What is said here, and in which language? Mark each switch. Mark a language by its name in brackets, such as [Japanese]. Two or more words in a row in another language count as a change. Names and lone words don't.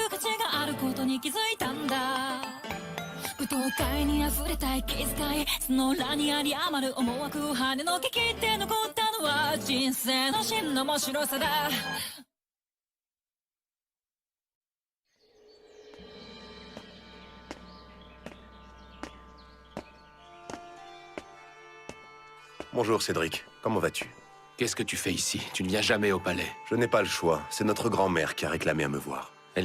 [Japanese] 価値があることに気づいたんだ舞踏会に溢れた息遣いその裏にあり余る思惑を跳ねのけ切って残ったのは人生の真の面白さだ [French] Bonjour Cédric, comment vas-tu? Qu'est-ce que tu fais ici? Tu ne viens jamais au palais. Je n'ai pas le choix, c'est notre grand-mère qui a réclamé à me voir.